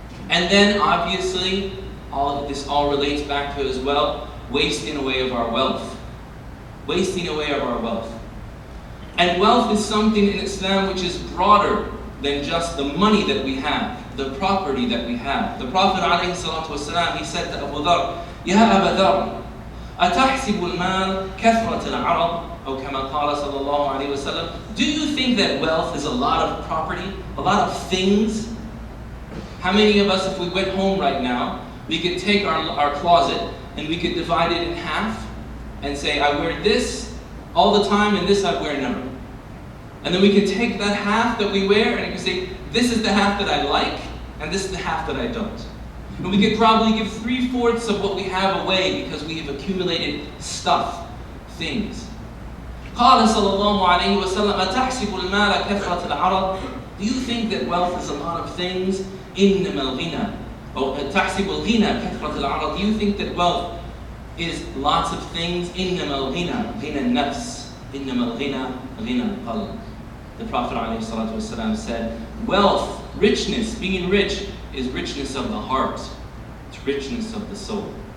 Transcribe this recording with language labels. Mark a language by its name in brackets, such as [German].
[English] And then obviously, this all relates back to as well, wasting away of our wealth. Wasting away of our wealth. And wealth is something in Islam which is broader than just the money that we have, the property that we have. The Prophet ﷺ, he said to Abu Dharr, [Arabic] Ya Aba Dharr, أتحسب المال كثرة العرض أو كما قال صلى الله عليه وسلم. [English] Do you think that wealth is a lot of property, a lot of things? How many of us, if we went home right now, we could take our closet and we could divide it in half and say, I wear this all the time and this I wear never. And then we can take that half that we wear and we can say, this is the half that I like and this is the half that I don't. And we could probably give 3/4 of what we have away because we have accumulated stuff, things. [Arabic] قال صلى الله عليه وسلم أتحسب المال كثرة العرض. [English] Do you think that wealth is a lot of things? [Arabic] إنما الغنى أو تحسب الغنى كثرة العرض. [English] Do you think that wealth is lots of things? [Arabic] إنما الغنى غنى النفس إنما الغنى غنى القلب. [English] The Prophet ﷺ said, wealth, richness, being rich, is richness of the heart. It's richness of the soul.